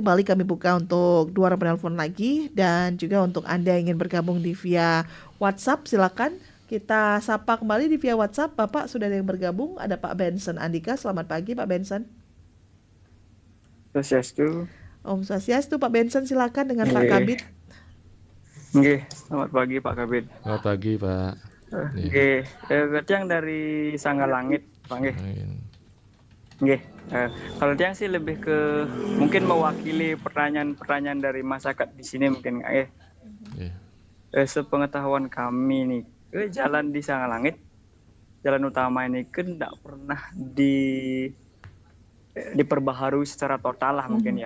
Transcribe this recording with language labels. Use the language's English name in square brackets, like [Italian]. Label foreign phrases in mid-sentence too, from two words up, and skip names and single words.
[Indonesian] Kembali kami buka untuk 2 orang penelpon lagi, dan juga untuk Anda yang ingin bergabung di via WhatsApp, silakan kita sapa kembali di via WhatsApp. Bapak sudah ada yang bergabung, ada Pak Benson Andika. Selamat pagi Pak Benson. Swastiastu. [Balinese] Om Swastiastu, Pak Benson, [Indonesian] silakan dengan Pak Kabid. Nggih, selamat pagi Pak Kabid. Selamat pagi Pak. Nggih, berarti yang dari Sangga Langit, Pak nggih. Nggih, kalau tiang sih lebih ke mungkin mewakili pertanyaan-pertanyaan dari masyarakat di sini mungkin nggih. Sepengetahuan kami nih, jalan di Sangga Langit, jalan utama ini kan tidak pernah diperbaharui secara total lah mungkin ya.